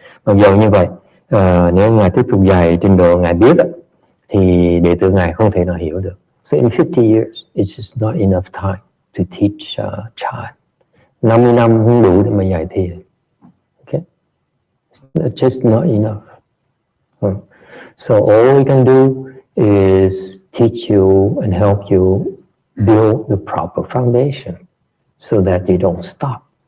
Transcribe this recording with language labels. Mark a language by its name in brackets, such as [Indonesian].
[Vietnamese] Mặc dù như vậy, nếu Ngài tiếp tục dạy trình độ Ngài biết thì đệ tử Ngài không thể nào hiểu được. [English] So in 50 years, it's just not enough time to teach Chan. [Vietnamese] 50 năm không đủ để mà dạy thiền. [English] Okay? It's just not enough. So all we can do is teach you and help you build the proper foundation so that you don't stop.